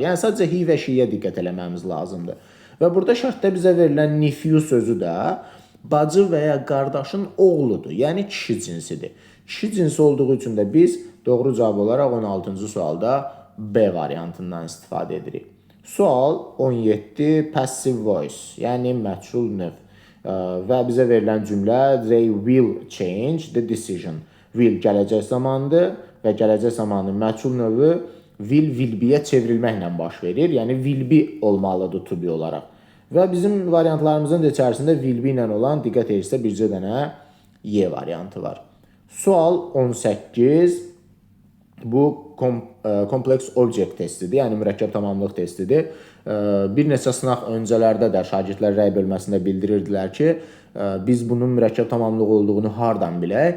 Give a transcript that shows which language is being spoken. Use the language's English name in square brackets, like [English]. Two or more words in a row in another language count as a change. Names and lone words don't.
[Azerbaijani] Yəni sadəcə he və she-yə diqqət eləməmiz lazımdır. Və burada şərtdə bizə verilən nephew sözü də bacı və ya qardaşın oğludur. Yəni kişi cinsidir. Kişi cinsi olduğu üçün də biz doğru cavab olaraq 16-cı sualda B variantından istifadə edirik. Sual 17 [English] passive voice, [Azerbaijani] yəni məchul növ və bizə verilən cümlə [English] they will change the decision. [Azerbaijani] Will gələcək zamandır və gələcək zamanın məchul növü [English] will be- [Azerbaijani] yə çevrilməklə baş verir. Yəni [English] will be [Azerbaijani] olmalıdır [English] to be [Azerbaijani] olaraq. Və bizim variantlarımızın da içərisində [English] will be [Azerbaijani] ilə olan diqqət edirsə bircə dənə Y variantı var. Sual 18 bu [English] kompleks object [Azerbaijani] testidir, yəni mürəkkəb tamamlıq testidir. Bir neçə sınaq öncələrdə də şagirdlər rəy bölməsində bildirirdilər ki, biz bunun mürəkkəb tamamlıq olduğunu hardan bilək?